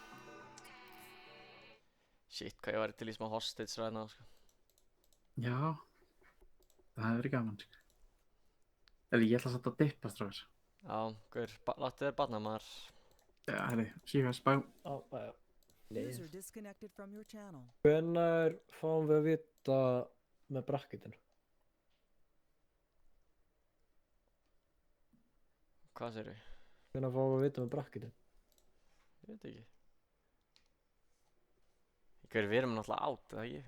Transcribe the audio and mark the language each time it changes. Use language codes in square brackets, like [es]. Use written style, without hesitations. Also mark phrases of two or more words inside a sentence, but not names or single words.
[is] Shit, hvað ég væri til í smá hostage ræðna sko. Já, það hefur verið gaman, sko. Eða ég ætla að setja að dippa, strákar. Já, gaur, láttu þér barna maður. Já, herri, síðan spá. Já, já. [en] User disconnected from your channel. [is] Hvenær fáum við að vita með brakketin? Hvað segirðu? Hvenær fáum við að vita með brakketin? Ég veit ekki. Gaur, við erum náttúrulega átt, eða ekki?